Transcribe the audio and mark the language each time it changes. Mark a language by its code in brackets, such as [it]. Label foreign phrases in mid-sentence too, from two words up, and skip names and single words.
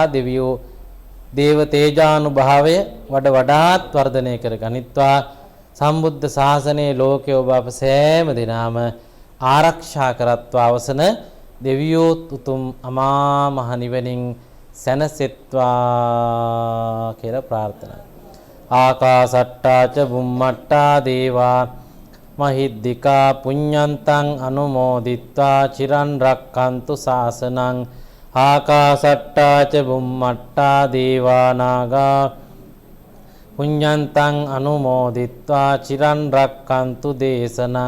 [si] දෙවියෝ දේව තේජානුභාවය වඩාත් වර්ධනය කර ගනිත්වා. සම්බුද්ධ ශාසනයේ ලෝකයේ ඔබ අප සෑම දිනම ආරක්ෂා කරත්වා. අවසන දෙවියෝ උතුම් අමා මහ නිවනින් සැනසෙත්වා කියලා ප්‍රාර්ථනා. [pi] ආකාසට්ටා ච බුම්මට්ටා දේවා මහිද්దికා පුඤ්ඤන්තං අනුමෝදිත්වා චිරන් රක්ඛන්තු ශාසනං. ආකාසට්ටා ච බුම්මට්ටා දේවා නාග පුඤ්ඤන්තං අනුමෝදිත්වා චිරන් රක්ඛන්තු දේශනං.